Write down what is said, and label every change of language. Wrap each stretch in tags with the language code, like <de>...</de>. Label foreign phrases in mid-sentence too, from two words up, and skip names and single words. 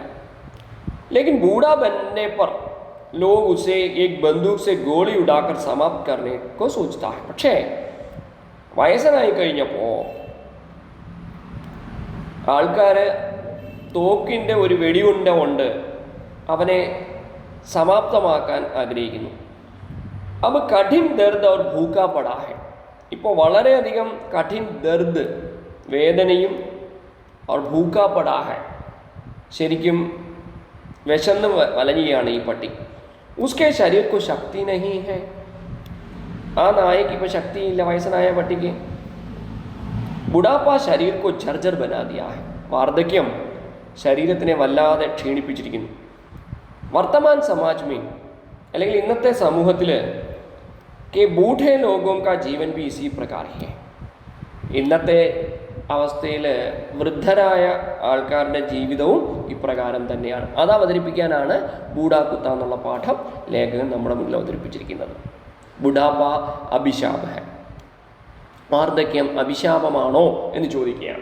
<hi>लेकिन बूढ़ा बनने पर लोग उसे एक बंदूक से गोली उड़ाकर समाप्त करने को सोचता है.</hi> <ml>പക്ഷേ വയസ്സനായി കഴിഞ്ഞപ്പോൾ ആൾക്കാർ തോക്കിൻ്റെ ഒരു വെടിയുണ്ട കൊണ്ട് അവനെ സമാപ്തമാക്കാൻ ആഗ്രഹിക്കുന്നു.</ml> <hi>अब कठिन दर्द और भूखा पड़ा है.</hi> <ml>ഇപ്പോൾ വളരെയധികം</ml> <hi>कठिन दर्द, വേദനയും और भूखा पड़ा है,</hi> <ml>ശരിക്കും വിശന്ന് വലഞ്ഞുകയാണ് ഈ പട്ടി.</ml> <hi>उसके शरीर को शक्ति नहीं है.</hi> <ml>ആ നായക്ക് ഇപ്പോൾ ശക്തിയില്ല, വയസ്സനായ പട്ടിക്ക്.</ml> <hi>बुढ़ापा शरीर को झरझर बना दिया है.</hi> <ml>വാർദ്ധക്യം ശരീരത്തിനെ വല്ലാതെ ക്ഷീണിപ്പിച്ചിരിക്കുന്നു.</ml> <hi>वर्तमान समाज में,</hi> <ml>അല്ലെങ്കിൽ ഇന്നത്തെ സമൂഹത്തിൽ</ml> <hi>के बूढ़े लोगों का जीवन भी इसी प्रकार है.</hi> <ml>ഇന്നത്തെ അവസ്ഥയിൽ വൃദ്ധരായ ആൾക്കാരുടെ ജീവിതവും ഇപ്രകാരം തന്നെയാണ്. അത് അവതരിപ്പിക്കാനാണ് ബൂഢാ കുത്ത എന്നുള്ള പാഠം ലേഖകൻ നമ്മുടെ മുന്നിൽ അവതരിപ്പിച്ചിരിക്കുന്നത്.</ml> <hi>बुढ़ापा अभिशाप है,</hi> <ml>വാർദ്ധക്യം അഭിശാപമാണോ എന്ന് ചോദിക്കുകയാണ്.</ml>